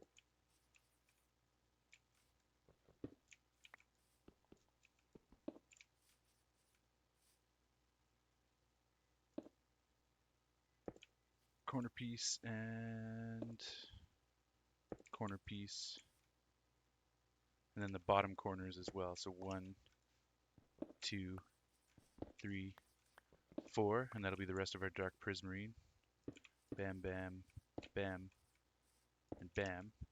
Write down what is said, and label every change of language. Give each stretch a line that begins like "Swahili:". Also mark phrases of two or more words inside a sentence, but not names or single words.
English: Corner piece and corner piece. And then the bottom corners as well. So 1, 2, 3, 4. And that'll be the rest of our dark prismarine. Bam, bam, bam, and bam.